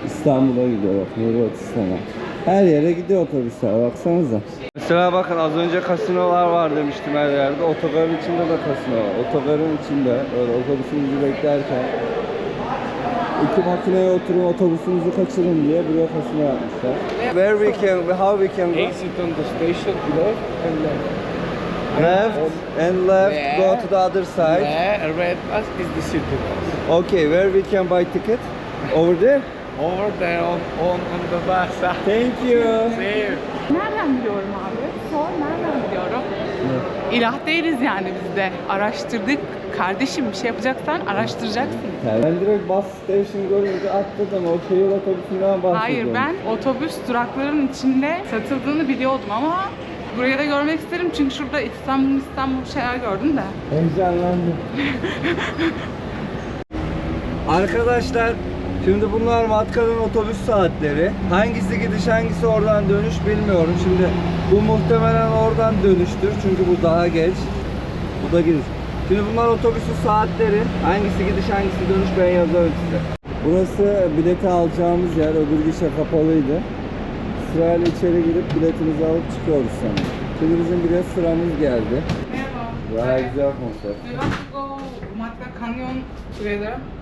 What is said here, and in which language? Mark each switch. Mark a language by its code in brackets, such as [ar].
[tr] İstanbul'a gidiyor bak, Hırvatistan'a. Her yere gidiyor otobüsler, baksanıza. Mesela bakın az önce kasinolar var demiştim her yerde. Otogarın içinde de kasino var. Otogarın içinde böyle otobüsümüzü beklerken iki makineye oturun otobüsünüzü kaçırın diye buraya kasino yapmışlar. [en] Where we can, how we can go? Exit on the station, left and left. Left and left, go to the other side. Where red bus is the city bus. Okay, where we can buy ticket? Over there? Over there on the bus. Thank you. See you. [tr] Nereden biliyorum abi? Sor, nereden biliyorum? İlah değiliz yani biz de. Araştırdık. Kardeşim bir şey yapacaksan araştıracaksın. Ben direkt bus station görünce atladım. O şehir otobüsünden bahsediyorum. Hayır, ben otobüs duraklarının içinde satıldığını biliyordum ama burayı da görmek isterim çünkü şurada İstanbul şeyler gördüm de. Heyecanlandım. Arkadaşlar, şimdi bunlar Matka'nın otobüs saatleri. Hangisi gidiş, hangisi oradan dönüş bilmiyorum. Şimdi bu muhtemelen oradan dönüştür çünkü bu daha geç. Bu da gidiş. Şimdi bunlar otobüsün saatleri. Hangisi gidiş, hangisi dönüş ben yazarım size. Burası bileti alacağımız yer. Öbür gişe kapalıydı. Sırayla içeri girip biletimizi alıp çıkıyoruz sonra. Şimdi bizim bilet sıramız geldi. Merhaba. Bayağı güzel konsept. [en] Do you want to go Matka Canyon together?